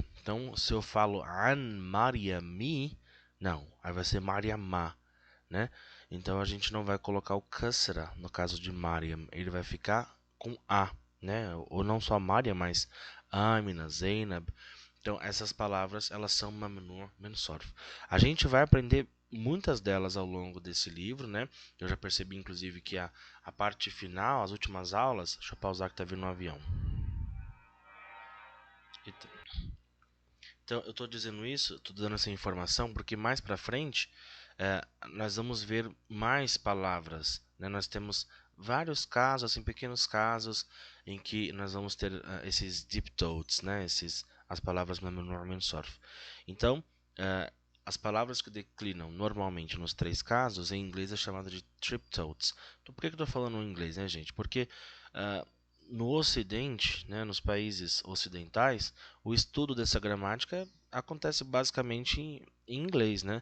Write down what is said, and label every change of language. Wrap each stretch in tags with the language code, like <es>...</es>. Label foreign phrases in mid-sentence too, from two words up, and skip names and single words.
<pt>Então, se eu falo an Mariami, não, aí vai ser Mariamá, né? Então, a gente não vai colocar o kasra no caso de Mariam, ele vai ficar com a, né? Ou não só Mariam, mas Amina, Zainab.</pt> <ar>Então, essas palavras, elas são ممنوع من الصرف.</ar> <pt>A gente vai aprender muitas delas ao longo desse livro, né? Eu já percebi, inclusive, que a parte final, as últimas aulas... Deixa eu pausar que tá vindo um avião. Então, eu estou dizendo isso, estou dando essa informação, porque mais para frente nós vamos ver mais palavras, né? Nós temos vários casos, assim, pequenos casos, em que nós vamos ter esses</pt> <en>deep thoughts,</en> <pt>né? As palavras normalmente surf. Então, as palavras que declinam normalmente nos 3 casos, em inglês é chamada de triptotes. Então, por que eu estou falando em inglês, né, gente? Porque no Ocidente, né, nos países ocidentais, o estudo dessa gramática acontece basicamente em inglês, né?</pt>